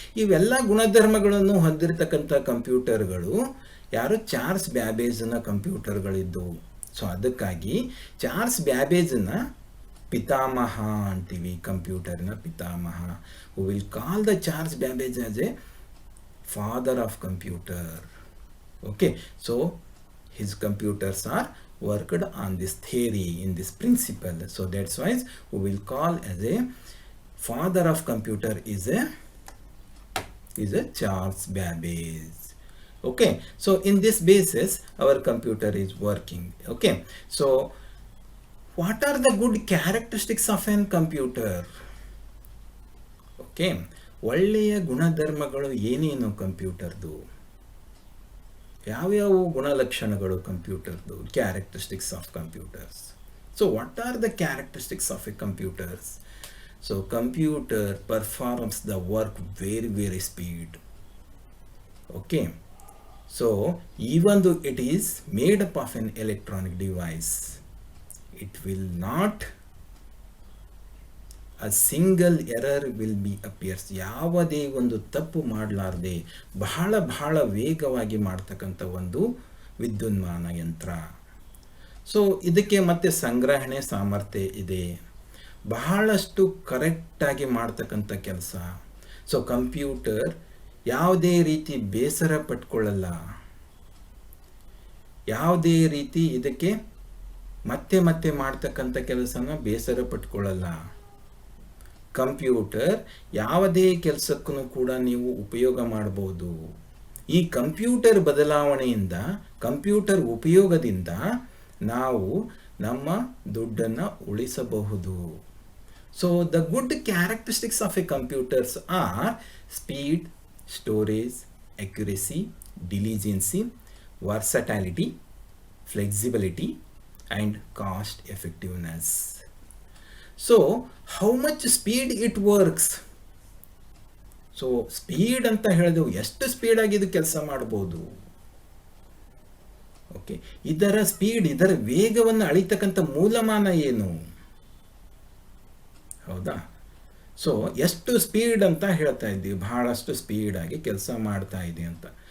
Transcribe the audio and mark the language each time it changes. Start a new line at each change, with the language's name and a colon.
Kannada: ಇವೆಲ್ಲ ಗುಣಧರ್ಮಗಳನ್ನು ಹೊಂದಿರತಕ್ಕಂಥ ಕಂಪ್ಯೂಟರ್ಗಳು ಯಾರು? ಚಾರ್ಲ್ಸ್ ಬ್ಯಾಬೇಜ್ನ ಕಂಪ್ಯೂಟರ್ಗಳಿದ್ದವು. ಸೊ ಅದಕ್ಕಾಗಿ ಚಾರ್ಲ್ಸ್ ಬ್ಯಾಬೇಜ್ನ ಪಿತಾಮಹ ಅಂತೀವಿ, ಕಂಪ್ಯೂಟರ್ನ ಪಿತಾಮಹ.
English: We will call the Charles Babbage as a father of computer. Okay, so his computers are worked on this theory, in this principle. So that's why we will call as a father of computer is a Charles Babbage. Okay, so in this basis our computer is working. Okay, so what are the good characteristics of an computer?
Kannada: Okay, ಒಳ್ಳೆಯ ಗುಣಧರ್ಮಗಳು ಏನೇನು ಕಂಪ್ಯೂಟರ್ದು? ಯಾವ್ಯಾವ ಗುಣಲಕ್ಷಣಗಳು ಕಂಪ್ಯೂಟರ್ದು?
English: Characteristics of computers.
Kannada: So what are the characteristics of A computers? So computer performs the work very speed. Okay, so even though it is made up of an electronic device, it will not a single error will be appears. ಯಾವುದೇ ಒಂದು ತಪ್ಪು ಮಾಡಲಾರದೆ ಬಹಳ ವೇಗವಾಗಿ ಮಾಡ್ತಕ್ಕಂಥ ಒಂದು ವಿದ್ಯುನ್ಮಾನ ಯಂತ್ರ. So ಇದಕ್ಕೆ ಮತ್ತೆ ಸಂಗ್ರಹಣೆ ಸಾಮರ್ಥ್ಯ ಇದೆ, ಬಹಳಷ್ಟು ಕರೆಕ್ಟಾಗಿ ಮಾಡ್ತಕ್ಕಂಥ ಕೆಲಸ. ಸೊ ಕಂಪ್ಯೂಟರ್ ಯಾವುದೇ ರೀತಿ ಬೇಸರ ಪಟ್ಕೊಳ್ಳಲ್ಲ, ಯಾವುದೇ ರೀತಿ ಇದಕ್ಕೆ ಮತ್ತೆ ಮಾಡ್ತಕ್ಕಂಥ ಕೆಲಸನ ಬೇಸರ ಪಟ್ಕೊಳ್ಳಲ್ಲ. ಕಂಪ್ಯೂಟರ್ ಯಾವುದೇ ಕೆಲಸಕ್ಕೂ ಕೂಡ ನೀವು ಉಪಯೋಗ ಮಾಡ್ಬೋದು. ಈ ಕಂಪ್ಯೂಟರ್ ಬದಲಾವಣೆಯಿಂದ, ಕಂಪ್ಯೂಟರ್ ಉಪಯೋಗದಿಂದ ನಾವು ನಮ್ಮ ದುಡ್ಡನ್ನು ಉಳಿಸಬಹುದು.
English: So the good characteristics of a computers are speed, storage, accuracy, diligence, versatility, flexibility, and cost effectiveness. So how much speed it works?
Kannada: So speed ಅಂತ ಹೇಳಿದೆವು, ಎಷ್ಟು ಸ್ಪೀಡಾಗಿ ಇದು ಕೆಲಸ ಮಾಡ್ಬೋದು. ಓಕೆ, ಇದರ ಸ್ಪೀಡ್, ಇದರ ವೇಗವನ್ನು ಅಳಿತಕ್ಕಂಥ ಮೂಲಮಾನ ಏನು? ಹೌದಾ? ಸೊ ಎಷ್ಟು ಸ್ಪೀಡ್ ಅಂತ ಹೇಳ್ತಾ ಇದ್ದೀವಿ, ಬಹಳಷ್ಟು ಸ್ಪೀಡಾಗಿ ಕೆಲಸ ಮಾಡ್ತಾ ಇದೆ ಅಂತ.